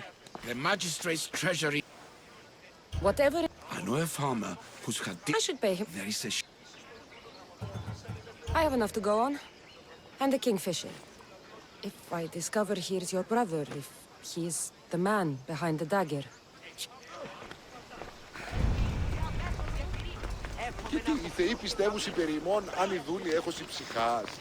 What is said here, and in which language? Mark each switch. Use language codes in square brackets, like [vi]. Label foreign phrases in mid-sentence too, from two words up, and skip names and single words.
[en] The Magistrate's treasury. Whatever... I know a farmer who's had... I should pay him. There is a... I have enough to go on. And the kingfisher. If I discover he's your brother, if he's the man behind the dagger. [el] Γιατί οι θεοί πιστεύουν περί ημών, αν οι δούλοι έχωσι ψυχάς.